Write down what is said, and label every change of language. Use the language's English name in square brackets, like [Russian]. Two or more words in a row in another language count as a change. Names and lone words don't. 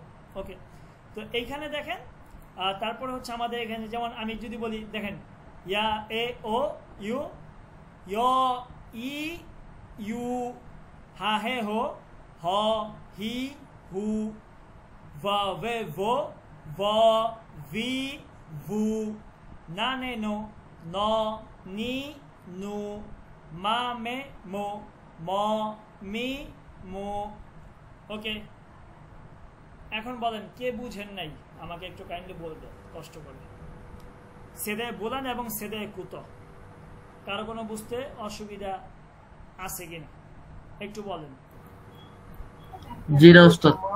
[Bangla] ওকে, তো এইখানে দেখেন, তারপরে হচ্ছে আমাদের এখানে যেমন আমি যদি বলি, দেখেন, ইয়া এ ও ইউ, ই ইউ, হা হে হো, হ হি হু, va ve vo, va vi vu, na ne no, no ni nu, ma me mo, mo mi mo। ওকে, এখন বলেন কে বুঝেন নাই, আমাকে একটু কাইন্ডলি বলবেন কষ্ট করে। সেদে বলেন এবং সেদে কুত, কারো কোনো বুঝতে অসুবিধা আছে কিনা একটু বলেন। জি না উস্তাদ।